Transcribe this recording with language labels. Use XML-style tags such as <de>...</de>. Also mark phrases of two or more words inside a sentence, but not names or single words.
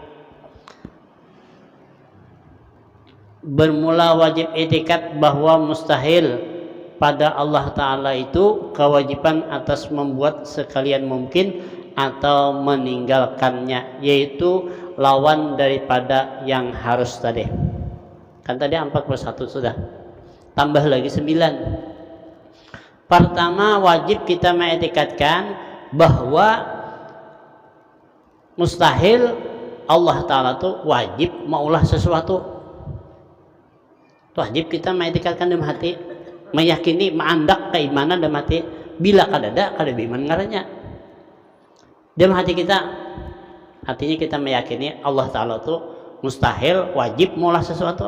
<id>Bermula wajib i'tikad bahwa mustahil pada Allah Ta'ala itu kewajiban atas membuat sekalian mungkin atau meninggalkannya, yaitu lawan daripada yang harus tadi. Kan tadi 41 sudah, tambah lagi 9. Pertama wajib kita mengiktikadkan bahwa mustahil Allah Ta'ala itu wajib maulah sesuatu. Wajib kita mengiktikadkan dalam hati, meyakini, mengandak keimanan dalam hati. Bila kadada beriman ngarannya dalam hati kita, artinya kita meyakini Allah Ta'ala itu mustahil wajib maulah sesuatu.</id>